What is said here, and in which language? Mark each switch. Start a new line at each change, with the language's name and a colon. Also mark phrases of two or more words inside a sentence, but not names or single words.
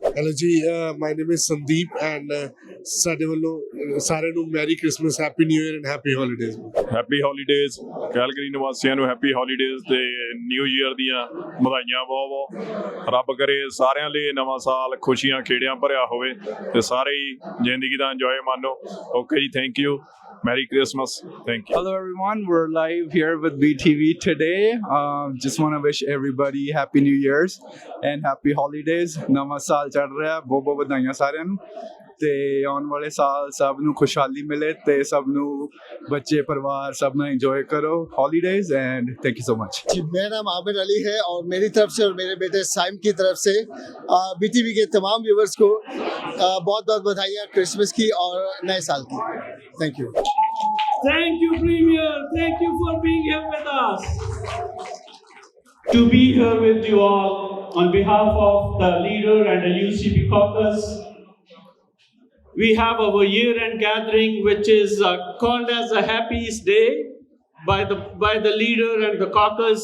English: hello ji, my name is Sandeep and
Punjabi: ਸਾਡੇ ਵੱਲੋਂ ਸਾਰਿਆਂ ਨੂੰ
English: Merry Christmas, happy New Year and happy holidays. happy holidays.
Punjabi: ਕੈਲਗਰੀ ਨਿਵਾਸੀਆਂ ਨੂੰ
English: happy holidays
Punjabi: ਤੇ
English: New Year
Punjabi: ਦੀਆਂ ਵਧਾਈਆਂ ਬਹੁਤ। ਰੱਬ ਕਰੇ ਸਾਰਿਆਂ ਲਈ ਨਵਾਂ ਸਾਲ ਖੁਸ਼ੀਆਂ ਖੇੜਿਆਂ ਭਰਿਆ ਹੋਵੇ ਤੇ ਸਾਰੇ ਹੀ ਜ਼ਿੰਦਗੀ ਦਾ ਇੰਜੋਏ ਮਾਣੋ।
English: okay ji, thank you. Merry Christmas. Thank you. Hello everyone, we're live here with BTV today. Just want to wish everybody happy New Year's and happy holidays.
Hindi: नया साल चल रहा है,
Punjabi: ਬਹੁਤ ਵਧਾਈਆਂ ਸਾਰਿਆਂ ਨੂੰ। ਤੇ ਆਉਣ ਵਾਲੇ ਸਾਲ ਸਭ ਨੂੰ ਖੁਸ਼ਹਾਲੀ ਮਿਲੇ ਤੇ ਸਭ ਨੂੰ ਬੱਚੇ ਪਰਿਵਾਰ ਸਭ ਨਾਲ ਇੰਜੋय करो
English: holidays and thank you so much.
Hindi: मेरा नाम आमिर अली है और मेरी तरफ से और मेरे बेटे साइम की तरफ से BTV के तमाम व्यूवर्स को बहुत बहुत बधाइयाँ क्रिसमस की और नए साल की।
English: thank you. Thank you, Premier. Thank you for being here with us. To be here with you all on behalf of the leader and the UCP caucus, we have our year-end gathering, which is called as a Happiest Day by the leader and the caucus.